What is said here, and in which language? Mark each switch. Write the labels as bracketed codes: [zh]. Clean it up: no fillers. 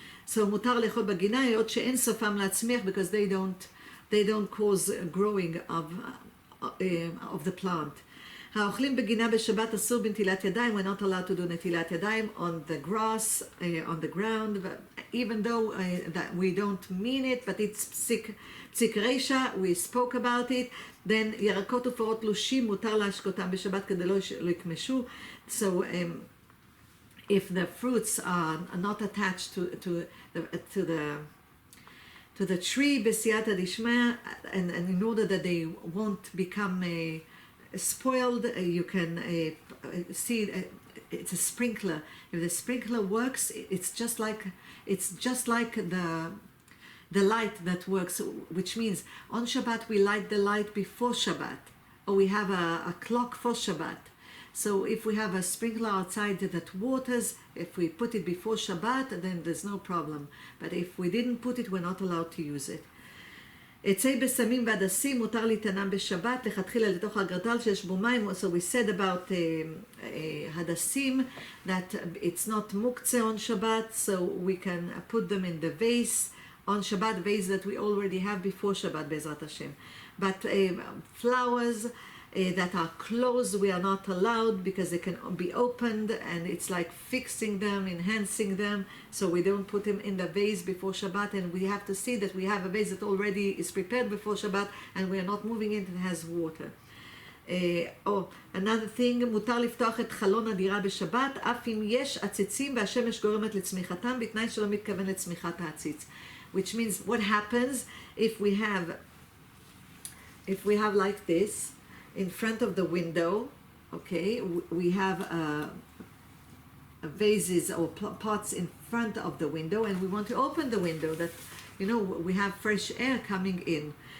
[en] So [he] מותר לאכול בגינה, היות שאין סופם להצמיח, [en] because they don't cause growing of the plant. [he] האוכלים בגינה בשבת אסור בנטילת ידיים. [en] We're not allowed to do נטילת ידיים on the grass, on the ground, but even though that we don't mean it, but it's פסיק רישא, we spoke about it. [he] Then ירקות ופרות תלושים מותר להשקותם בשבת כדי לא יקמשו. [en] So if the fruits are not attached to the tree בסייעתא דשמיא, and in order that they won't become spoiled, you can see it's a sprinkler. If the sprinkler works, it's just like the light that works, which means on Shabbat we light the light before Shabbat, or we have a clock for Shabbat. So if we have a sprinkler outside that waters, if we put it before Shabbat, then there's no problem. But if we didn't put it, we're not allowed to use it. [he] עצי בשמים והדסים מותר להיטענם בשבת, לכתחילה לתוך הגרדל שיש בו מים. [en] So we said about hadassim, that it's not muktzeh on Shabbat, so we can put them in the vase on Shabbat, vase that we already have before Shabbat, Be'ezrat Hashem. But flowers that are closed, we are not allowed, because they can be opened, and it's like fixing them, enhancing them, so we don't put them in the vase before Shabbat. And we have to see that we have a vase that already is prepared before Shabbat, and we are not moving it, and has water. Another thing, [he] מותר לפתוח את חלון הדירה בשבת, אף אם יש עציצים והשמש גורמת לצמיחתם, בתנאי שלא מתכוון לצמיחת העציץ. [en] Which means, what happens if we have like this, in front of the window, okay, we have vases or pots in front of the window, and we want to open the window that, you know, we have fresh air coming in.